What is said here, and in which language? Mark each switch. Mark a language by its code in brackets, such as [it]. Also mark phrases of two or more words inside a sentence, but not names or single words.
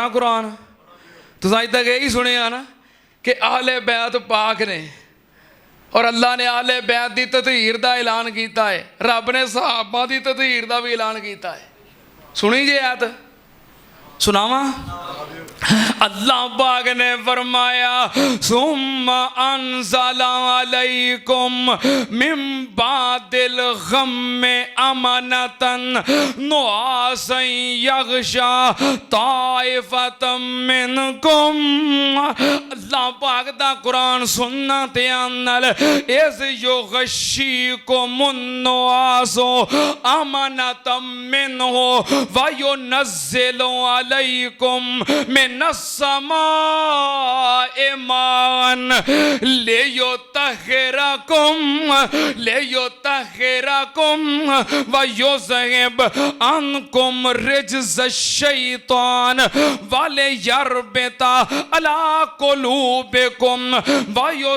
[pa] قرآن تس اج تک ایہی سنیا نہ کہ اہل بیت پاک نے اور اللہ نے اہل بیت دی تطہیر دا اعلان کیتا ہے رب نے صحابہ دی تطہیر دا بھی اعلان کیتا ہے سنی جے آیت سناواں اللہ پاک نے فرمایا [ar] ثم أنزل عليكم من بعد الغم أمنة نعاسا يغشى طائفة منكم. [pa] اللہ پاک دا قرآن سننا دھیان نال [ar] إذ يغشيكم النعاس أمنة منه و ينزل عليكم من السماء ماء ليطهركم و يذهب عنكم رجز الشيطان و ليربط على قلوبكم و